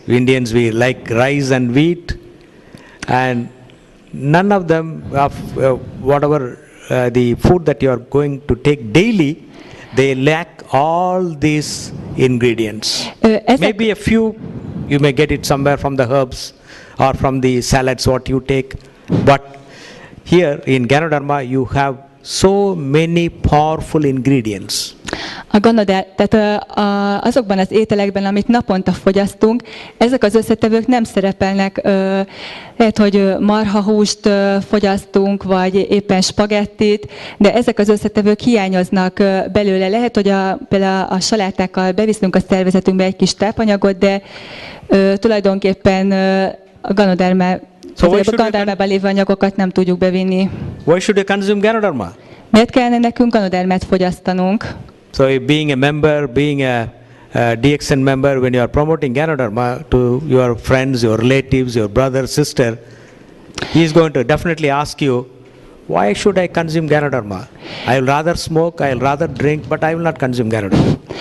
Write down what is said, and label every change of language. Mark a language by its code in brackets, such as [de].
[en] Indians, we like rice and wheat, and none of them of whatever the food that you are going to take daily, they lack all these ingredients. Maybe a few you may get it somewhere from the herbs or from the salads what you take, but here in Ganoderma you have so many powerful ingredients. [hu] Tehát azokban az ételekben, amit naponta fogyasztunk, ezek az összetevők nem szerepelnek. Lehet, hogy marhahúst fogyasztunk, vagy éppen spagettit, de ezek az összetevők hiányoznak belőle. Lehet, hogy például a salátákkal beviszünk a szervezetünkbe egy kis tápanyagot, de tulajdonképpen a Ganodermában lévő anyagokat nem tudjuk bevinni. [en] Why should you consume Ganoderma? [hu] Miért kellene nekünk Ganodermát fogyasztanunk? [en] So being a member, being a DXN member, when you are promoting Ganoderma to your friends, your relatives, your brother, sister, he is going to definitely ask you, why should I consume Ganoderma? I will rather smoke, I will rather drink, but I will not consume Ganoderma.